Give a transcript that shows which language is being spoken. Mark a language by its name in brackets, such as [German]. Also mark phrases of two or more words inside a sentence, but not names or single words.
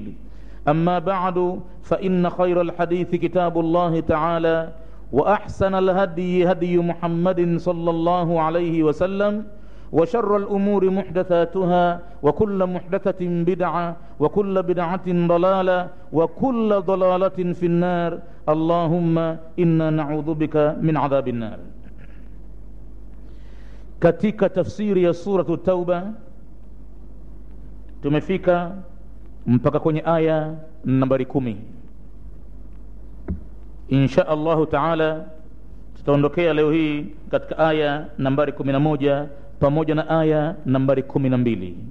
[Arabic] أما بعد، فإن خير الحديث كتاب الله تعالى، وأحسن الهدي هدي محمد صلى الله عليه وسلم، وشر الأمور محدثاتها، وكل محدثة بدعة، وكل بدعة ضلالة، وكل ضلالة في النار. اللهم إنا نعوذ بك من عذاب النار. [Swahili] Katika tafsiri ya suratu Tauba tumefika mpaka kwenye aya nambari 10. [Arabic] إن شاء الله تعالى [Swahili] tutaondokea leo hii katika aya nambari 11 pamoja na aya nambari 12.